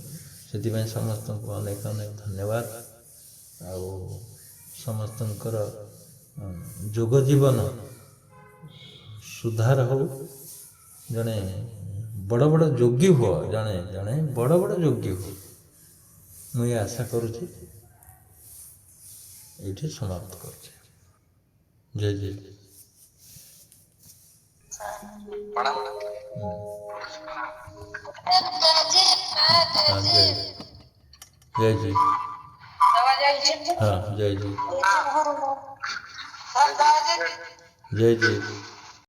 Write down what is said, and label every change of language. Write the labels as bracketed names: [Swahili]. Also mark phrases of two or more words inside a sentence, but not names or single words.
[Odia] ସେଥିପାଇଁ ସମସ୍ତଙ୍କୁ ଅନେକ ଅନେକ ଧନ୍ୟବାଦ। ଆଉ ସମସ୍ତଙ୍କର ଯୋଗ ଜୀବନ ସୁଧାର ହଉ, ଜଣେ ବଡ଼ ବଡ଼ ଯୋଗୀ ହୁଅ, ଜଣେ ଜଣେ ବଡ଼ ବଡ଼ ଯୋଗୀ ହୁଅ, ମୁଁ ଏ ଆଶା କରୁଛି। ଏଇଠି ସମାପ୍ତ କରୁଛି। ଜୟ ଜୟ। [Hindi] हाँ जय जय जी। हाँ जय जी। जय जय।